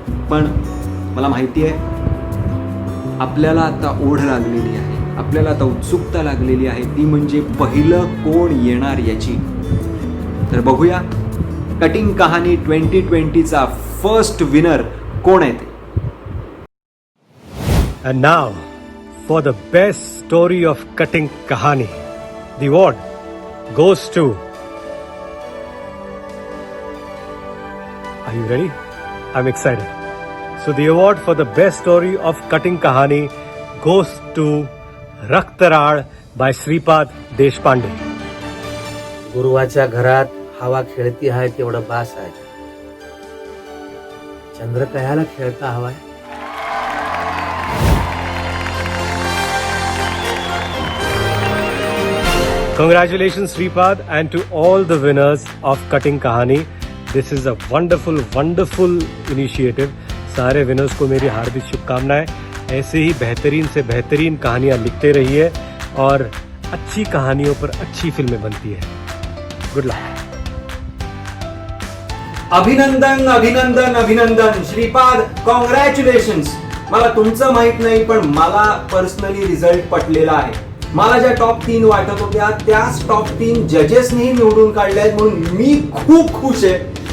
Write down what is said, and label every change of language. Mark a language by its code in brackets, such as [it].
[mr] पण मला माहिती आहे आपल्याला आता ओढ लागलेली आहे, आपल्याला आता उत्सुकता लागलेली आहे, ती म्हणजे पहिलं कोण येणार याची. तर बघूया कटिंग कहाणी 2020चा फर्स्ट विनर कोण आहे ते. [en] And now, for the best story of Cutting Kahani, the award goes to... Are you ready? I'm excited. So the award for the best story of Cutting Kahani goes to Raktarad by Sripad Deshpande. [mr] गुरुवाच्या घरात हवा खेळती आहे तेवढं बास आहे. चंद्र कशाला खेळता हवाय? [en] Congratulations Sripad, and to all the winners of Cutting Kahani. This is a wonderful initiative. [hi] सारे winners को मेरी हार्दिक शुभकामनाएं. ऐसे ही बेहतरीन से बेहतरीन कहानियां लिखते रहिए और अच्छी कहानियों पर अच्छी फिल्में बनती है. [en] Good luck. [mr] अभिनंदन अभिनंदन अभिनंदन श्रीपाद, कॉंग्रॅच्युलेशन्स. मला तुमचं माहित नाही पण मला पर्सनली रिझल्ट पटलेला आहे. मला ज्या टॉप 3 वाटत होत्या त्याच टॉप 3 जजेसनेही निवडून काढल्या आहेत म्हणून मी खूप खुश आहे.